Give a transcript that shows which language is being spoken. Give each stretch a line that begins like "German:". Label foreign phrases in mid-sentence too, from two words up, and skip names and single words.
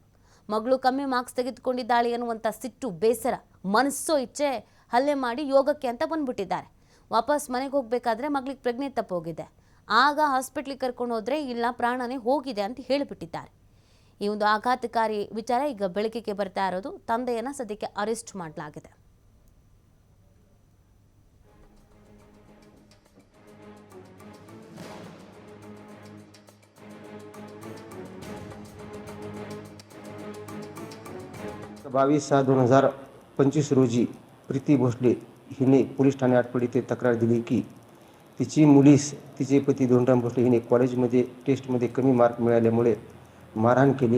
Kannada: ಮಗಳು ಕಮ್ಮಿ ಮಾರ್ಕ್ಸ್ ತೆಗೆದುಕೊಂಡಿದ್ದಾಳೆ ಅನ್ನುವಂಥ ಸಿಟ್ಟು, ಬೇಸರ, ಮನಸ್ಸೋ ಇಚ್ಛೆ ಹಲ್ಲೆ ಮಾಡಿ ಯೋಗಕ್ಕೆ ಅಂತ ಬಂದ್ಬಿಟ್ಟಿದ್ದಾರೆ. ವಾಪಸ್ ಮನೆಗೆ ಹೋಗಬೇಕಾದ್ರೆ ಮಗಳಿಗೆ ಪ್ರಜ್ಞೆ ತಪ್ಪೋಗಿದೆ. ಆಗ ಹಾಸ್ಪಿಟ್ಲಿಗೆ ಕರ್ಕೊಂಡು ಹೋದ್ರೆ ಇಲ್ಲ ಪ್ರಾಣನೇ ಹೋಗಿದೆ ಅಂತ ಹೇಳಿಬಿಟ್ಟಿದ್ದಾರೆ. ಈ ಒಂದು ಆಘಾತಕಾರಿ ವಿಚಾರ ಈಗ ಬೆಳಕಿಗೆ ಬರ್ತಾ ಇರೋದು. ತಂದೆಯನ್ನ ಸದ್ಯಕ್ಕೆ ಅರೆಸ್ಟ್ ಮಾಡಲಾಗಿದೆ.
Marathi: बावीस 6/2025 रोजी प्रीती भोसले हिने पोलीस ठाण्यात पीडिते तक्रार दिली की तिची मुलीस तिचे पती दोंडराम भोसले हिने कॉलेजमध्ये टेस्टमध्ये कमी मार्क मिळाल्यामुळे मारहाण केली.